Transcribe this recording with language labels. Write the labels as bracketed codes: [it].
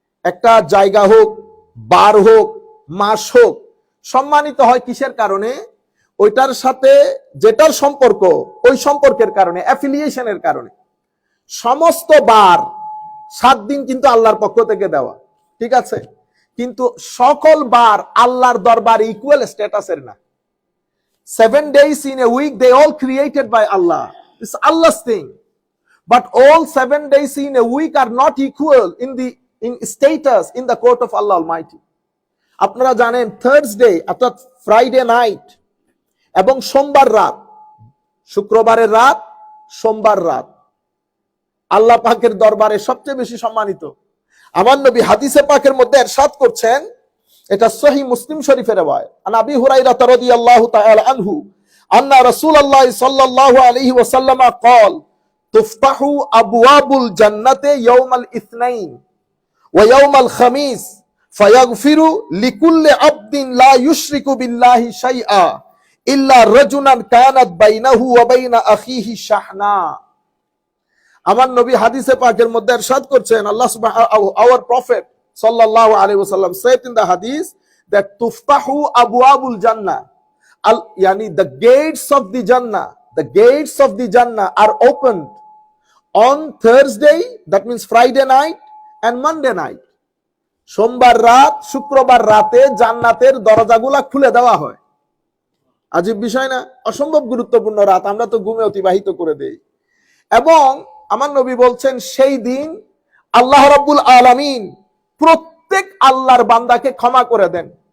[bn] একটা জায়গা হোক, বার হোক, মাস হোক, সম্মানিত হয় কিসের কারণে? ওইটার সাথে যেটার সম্পর্ক, ওই সম্পর্কের কারণে, অ্যাফিলিয়েশনের কারণে। সমস্ত বার 7 দিন কিন্তু আল্লাহর পক্ষ থেকে দেওয়া, ঠিক আছে, কিন্তু সকল বার আল্লাহর দরবারে ইকুয়াল স্ট্যাটাসের না। [en] 7 days in a week, they all created by Allah. It's Allah's thing. But all 7 days in a week are not equal in status in the court of Allah Almighty. [bn] আপনারা জানেন থার্সডে অর্থাৎ Friday night এবং সোমবার রাত, শুক্রবারের রাত, সোমবার রাত আল্লাহ পাকের দরবারে সবচেয়ে বেশি সম্মানিত। আমার নবী হাদিসে পাকের মধ্যে ইরশাদ করছেন, এটা সহিহ মুসলিম শরীফের রওয়ায়াত, [ar] আন আবি হুরায়রা রাদিয়াল্লাহু তাআলা আনহু আন্না রাসূলুল্লাহ সাল্লাল্লাহু আলাইহি ওয়াসাল্লাম قال تفتح ابواب الجنه يوم الاثنين ويوم الخميس فيغفر لكل عبد لا يشرك بالله شيئا الا رجلا كانت بينه وبين اخيه شحناء। [bn] আমার নবী হাদিসে পাকের মধ্যে ইরশাদ করছেন, [en] আল্লাহ সুবহানাহু, our prophet sallallahu alaihi wasallam said in the hadith that [ar] tuftahu abwabul jannah, [en] yani the gates of the jannah are opened on Thursday, that means Friday night and Monday night. [bn] সোমবার রাত, শুক্রবার রাতে জান্নাতের দরজাগুলা খুলে দেওয়া হয়। আজীব বিষয় না? অসম্ভব গুরুত্বপূর্ণ রাত, আমরা তো ঘুমে অতিবাহিত করে দেই। এবং আমার নবী বলছেন সেই দিন আল্লাহ রাব্বুল আলামিন প্রত্যেক আল্লাহর বান্দাকে ক্ষমা করে দেন।